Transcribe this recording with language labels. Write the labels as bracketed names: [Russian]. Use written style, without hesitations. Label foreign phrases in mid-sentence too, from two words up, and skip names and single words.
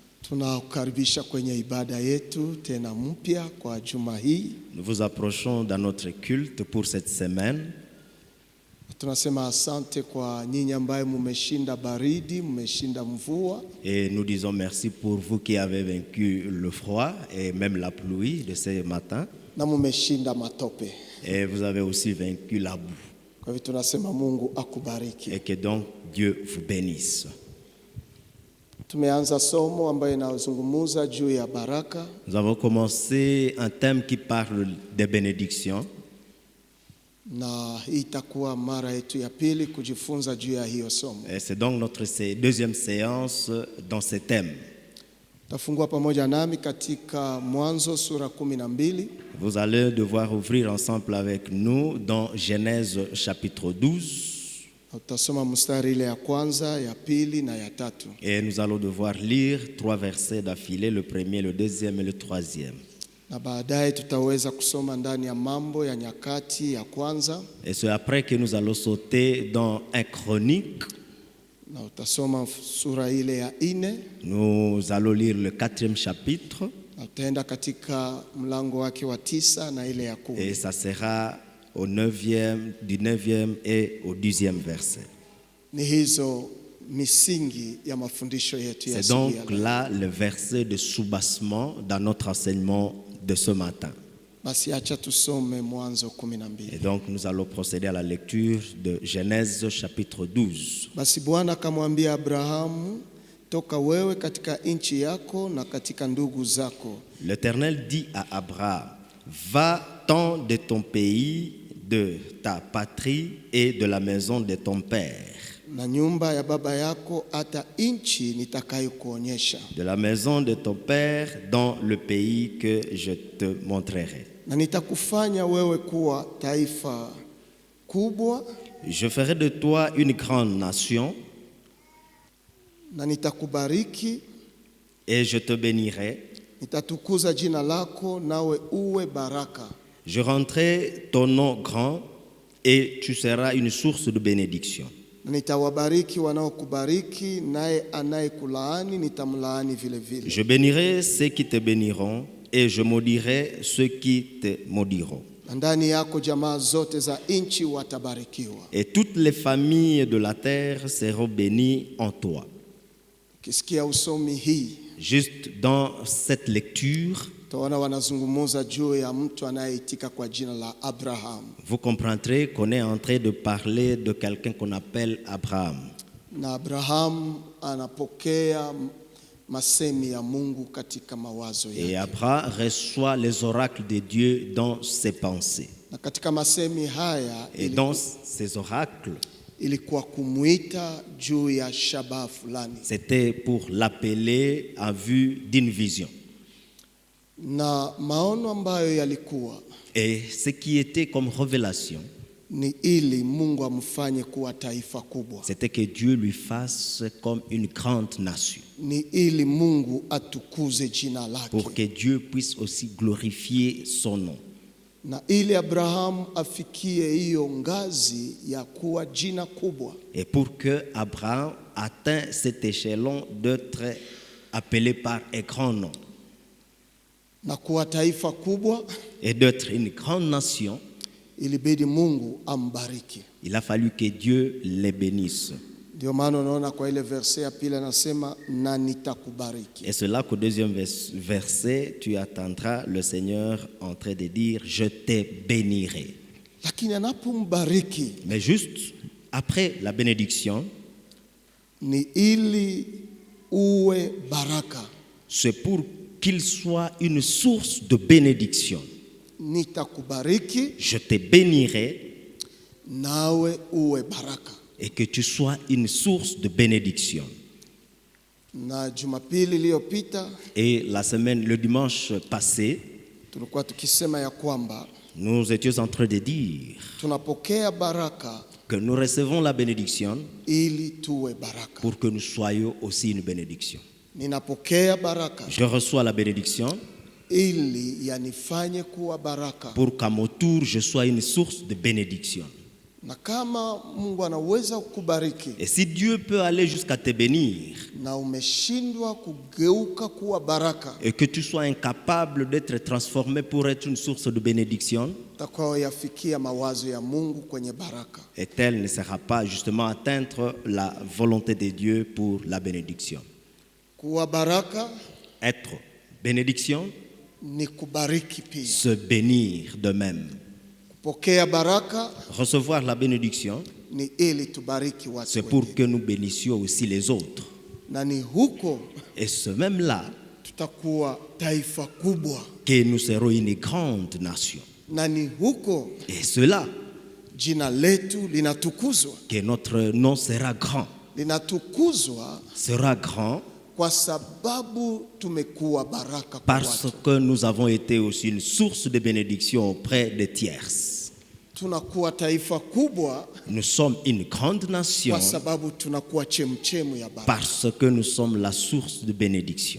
[Swahili] Tunakukaribisha kwenye ibada yetu tena mpya kwa juma hii. [French] Nous vous approchons dans notre culte pour cette semaine. [Swahili] Tunasema asante kwa nyinyi ambaye mmeshinda baridi, mmeshinda mvua. [French] Et nous disons merci pour vous qui avez vaincu le froid et même la pluie de ce matin. [Swahili] Na mmeshinda matope. [French] Et vous avez aussi vaincu la boue. [Swahili] Kwa hivyo tunasema Mungu akubariki. [French] Et que donc Dieu vous bénisse. [Swahili] Tumeanza somo ambayo inazungumza juu ya baraka. [French] Nous avons commencé un thème qui parle des bénédictions. [Swahili] Na hii itakuwa mara yetu ya pili kujifunza juu ya hiyo somo. [French] Et c'est donc notre deuxième séance dans ce thème. [Swahili] Tafungua pamoja nami katika Mwanzo sura 12. [French] Vous allez devoir ouvrir ensemble avec nous dans Genèse chapitre 12. [Swahili] Utasoma mstari ile ya kwanza, ya pili na ya tatu. [French] Et nous allons devoir lire 3 versets d'affilée, le premier, le deuxième et le troisième. [Swahili] Na baadaye tutaweza kusoma ndani ya Mambo ya Nyakati ya kwanza. [French] Et c'est après que nous allons sauter dans 1 Chronique. [Swahili] Na utasoma sura ile ya 4. [French] Nous allons lire le 4e chapitre. [Swahili] Na utaenda katika mlango wake wa 9 na ile ya 10. [French] Et ça sera au 9e, du 9e et au 10e verset. [Swahili] Ni hizo misingi ya mafundisho yetu ya [French] C'est [Swahili] siku [French] donc [Swahili] ya leo. [French] là le verset de soubassement dans notre enseignement de ce matin. [Swahili] Basi acha tusome Mwanzo 12. [French] Et donc nous allons procéder à la lecture de Genèse chapitre 12. [Swahili] Basi Bwana akamwambia Abrahamu, toka wewe katika nchi yako na katika ndugu zako. [French] L'Éternel dit à Abraham, va-t'en de ton pays, de ta patrie et de la maison de ton père. [Swahili] Na nyumba ya baba yako hata nchi nitakayokuonyesha. [French] De la maison de ton père dans le pays que je te montrerai. [Swahili] Na nitakufanya wewe kuwa taifa kubwa. [French] Je ferai de toi une grande nation. [Swahili] Na nitakubariki. [French] Et je te bénirai. [Swahili] Nitatukuza jina lako nawe uwe baraka. [French] Je rendrai ton nom grand et tu seras une source de bénédiction. [Swahili] Na nitawabariki wanaokubariki, naye anayekulaani nitamlaani vile vile. [French] Je bénirai ceux qui te béniront et je maudirai ceux qui te maudiront. [Swahili] Ndani yako jamaa zote za nchi watabarikiwa. [French] Et toutes les familles de la terre seront bénies en toi. [Swahili] Kisikia usomi hii, [French] juste dans cette lecture, [Swahili] tawana wanazungumuza juu ya mtu anayeitika kwa jina la Abraham. [French] Vous comprendrez qu'on est en train de parler de quelqu'un qu'on appelle Abraham. [Swahili] Na Abraham anapokea masemi ya Mungu katika mawazo yake. [French] Et Abraham reçoit les oracles de Dieu dans ses pensées. [Swahili] Na katika masemi haya, [French] et dans ces oracles, [Swahili] ilikuwa kumuita juu ya shabaha fulani. [French] C'était pour l'appeler en vue d'une vision. [Swahili] Na maono ambayo yalikuwa, [French] et ce qui était comme révélation, [Swahili] ni ili Mungu amfanye kuwa taifa kubwa. [French] C'était que Dieu lui fasse comme une grande nation. [Swahili] Ni ili Mungu atukuze jina lake. [French] Pour que Dieu puisse aussi glorifier son nom. [Swahili] Na ili Abraham afikie hiyo ngazi ya kuwa jina kubwa. [French] Et pour que Abraham atteigne cet échelon d'être appelé par un grand nom. [Swahili] Na kuwa taifa kubwa. [French] Et d'être une grande nation. [Swahili] Ilibidi Mungu ambariki. [French] Il a fallu que Dieu les bénisse. [Swahili] Ndio maana unaona kwa ile verset ya pili anasema na nitakubariki. [French] Et c'est là qu'au deuxième verset, tu attendras le Seigneur en train de dire, je te bénirai. [Swahili] Lakini anapombariki, [French] mais juste après la bénédiction, [Swahili] ni ili uwe baraka. [French] C'est pour qu'il soit une source de bénédiction. [Swahili] Nitakubariki, [French] je te bénirai, [Swahili] nawe uwe baraka. [French] Et que tu sois une source de bénédiction. [Swahili] Na Jumapili iliyopita, [French] et la semaine, le dimanche passé, [Swahili] tulikuwa tukisema ya kwamba [French] nous étions en train de dire [Swahili] tunapokea baraka, [French] que nous recevons la bénédiction [Swahili] ili tuwe baraka. [French] Pour que nous soyons aussi une bénédiction. [Swahili] Ninapokea baraka, [French] je reçois la bénédiction [Swahili] ili yanifanye kuwa baraka. [French] Pour qu'à mon tour je sois une source de bénédiction. [Swahili] Na kama Mungu anaweza kukubariki [French] Et si Dieu peut aller jusqu'à te bénir [Swahili] na umeshindwa kugeuka kuwa baraka, [French] et que tu sois incapable d'être transformé pour être une source de bénédiction, [Swahili] utakayoyafikia mawazo ya Mungu kwenye baraka. [French] et tel ne sera pas justement atteindre la volonté de Dieu pour la bénédiction. [Swahili] Kuwa baraka [French] Être bénédiction, [Swahili] ni kubariki pia. [French] se bénir de même. [Swahili] Kupokea baraka [French] Recevoir la bénédiction, [Swahili] ni ili tubariki watu [French] c'est pour [Swahili] wengine. [French] que nous bénissions aussi les autres. [Swahili] Na ni huko [French] Et ce même là, [Swahili] tutakuwa taifa kubwa. [French] que nous serons une grande nation. [Swahili] Na ni huko [French] Et cela, [Swahili] jina letu linatukuzwa. [French] que notre nom sera grand. [Swahili] Linatukuzwa [French] Sera grand [Swahili] kwa sababu tumekuwa baraka kwa [French] parce [Swahili] watu. [French] que nous avons été aussi une source de bénédiction auprès des tierces. [Swahili] Tunakuwa taifa kubwa [French] Nous sommes une grande nation [Swahili] kwa sababu tunakuwa chemchemu ya baraka. [French] parce que nous sommes la source de bénédiction.